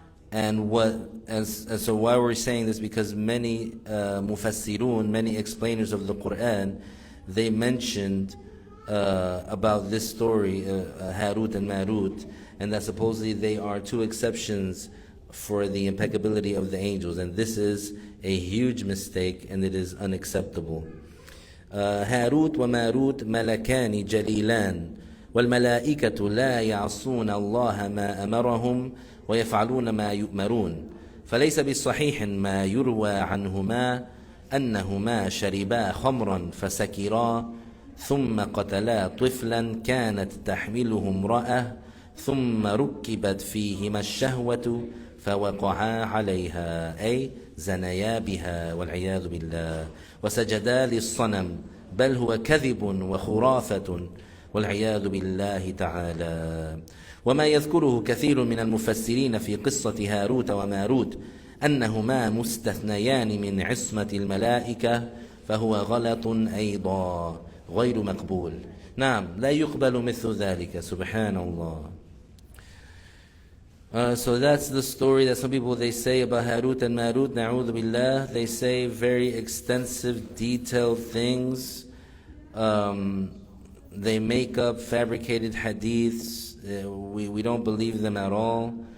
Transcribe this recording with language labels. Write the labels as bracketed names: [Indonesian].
[English] And so why we're saying this, because many mufassirun, many explainers of the Quran, they mentioned about this story, Harut and Marut, and that supposedly they are two exceptions for the impeccability of the angels, and this is a huge mistake, and it is unacceptable. [Arabic] Harut wa Marut malakani jalilan والملائكة لا يعصون الله ما أمرهم ويفعلون ما يؤمرون فليس بالصحيح ما يروى عنهما أنهما شربا خمرا فسكرا ثم قتلا طفلا كانت تحمله امرأة ثم ركبت فيهما الشهوة فوقعا عليها أي زنيا بها والعياذ بالله وسجدا للصنم بل هو كذب وخرافة والعياذ بالله تعالى. وما يذكره كثير من المفسرين في قصة هاروت وماروت أنهما مستثنيان من عصمة الملائكة فهو غلط أيضا غير مقبول. نعم لا يقبل مثل ذلك سبحان الله. [English] So that's the story that some people, they say about Harut and Marut, [Arabic] na'udhu billah. [English] They say very extensive, detailed things. They make up fabricated hadiths. We don't believe them at all.